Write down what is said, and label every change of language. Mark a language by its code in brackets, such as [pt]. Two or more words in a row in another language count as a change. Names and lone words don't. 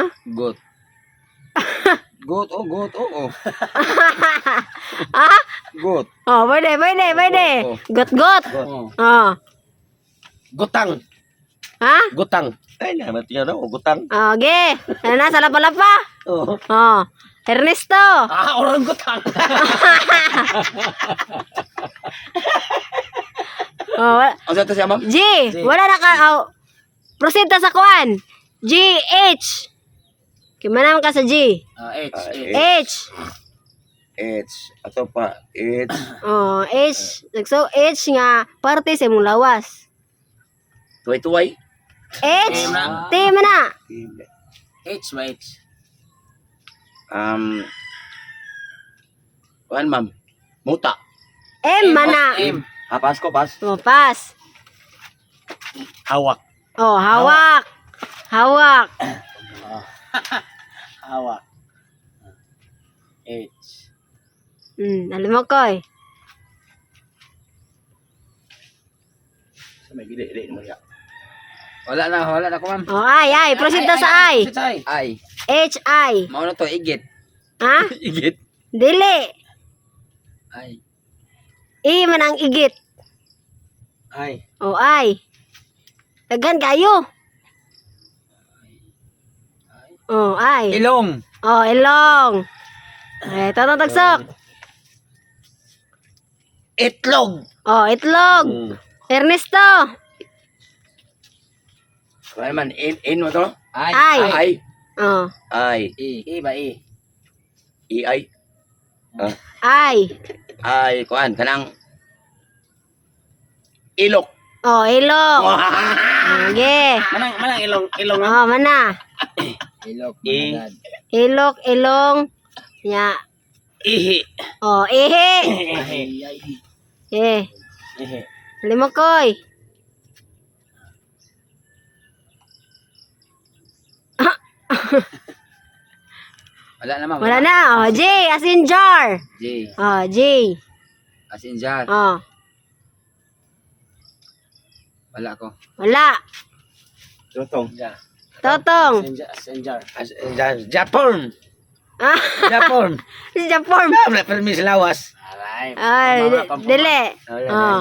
[en] Goat. Goat, oh. Ah? Goat. [ceb] Oh, pwede. Oh. [en] Got. Oh. Oh. [ceb] Gutang. Ha? Gutang. Ay, naman tingnan daw, gutang. Okay. Ano na, sa lapa-lapa? Oo. Oh. Ernesto. Orang gutang. Oh, Ang sa siya, ma'am? G. Wala na ka. Oh. Proceed ta sa kuan. G, H. Kimana ka sa G? H. H. H. Ato pa. H. Oh, H. So, H nga, parte sa mong lawas. Tuway-tuway. H. na. T man na. H ba H? Kuan, ma'am. Muta. M man na. M. Pas ko, pas. Oh, pass. Hawak. [tl] Oh, hawak. Hawak. [ceb] Hawak. H. [tl] Alam mo ko eh. [ceb] Sa may gili mo ya. Wala na ko, ma'am. Oh, ay. Proceed ta sa I. Ay. H, I. Mao na to, igit. Ha? Igit. Dili. Ay. I man ang igit. Ay. Oh, I. Daghan kayo. Oh, I. Ilong. Oh, ilong. Eh, tatang tagsok. Itlog. Oh, itlog. Ernesto. Kuan man, in mo to? Ay. Ay. Ay. Oh, Ay. E ba E? Ay. I. Ay, kuan, kanang ilok. Oh, ilong. Okay. Manang ilong. Oh, mana. Ilok. I. Managad. Ilok, ilong. Ya. Ihi. Oh, ihi. Eh, Ehe. lima koy. Wala na, ma'am. Wala na. [en] Oh, J, as in jar. [ceb] J. Oh, J. [en] As in jar. Oh, [ceb] Wala ko. wala. Tutong. Totong. Senjar. Japon. Ah, Japon. si Japon. Wala permis lawas. Alay. Ay, dili. Oh.